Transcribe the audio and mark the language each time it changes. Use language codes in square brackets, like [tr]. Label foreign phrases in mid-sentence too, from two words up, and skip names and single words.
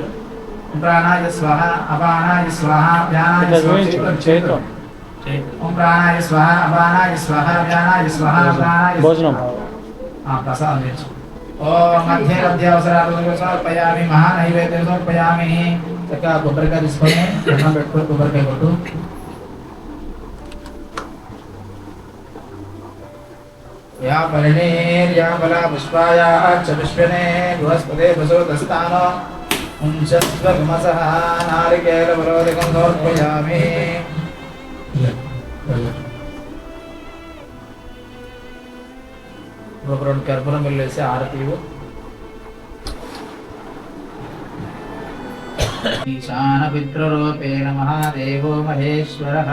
[sa] ప్రాణాయ స్వాహ అపానాయ స్వాహ వ్యానాయ స్వాహ. ఓం ప్రాణాయ స్వాహ అపానాయ స్వాహ వ్యానాయ స్వాహ ప్రాణాయ [te] భోజనం ప్రసాదం చేయించు. [sa] ఓం మధ్య మధ్యావసరాలు సమర్పయామి మహానైవేద్యం సమర్పయామి. [te] చక్కగా కొబ్బరికాయ తీసుకొని అన్నం పెట్టుకొని కొబ్బరికాయ కొట్టు. [sa] या परिणीर्या बला पुष्पाया च विश्वने बृहस्पते वसुदस्तानो उञ्चत्वगमसः नारिकेलफलोदिकं समर्पयामि. [te] ఒక 2 కర్పూరం బిళ్ళేసి ఆరతి ఇవ్వు. [sa] ఈశాన పితృరూపేణ మహాదేవో మహేశ్వరః.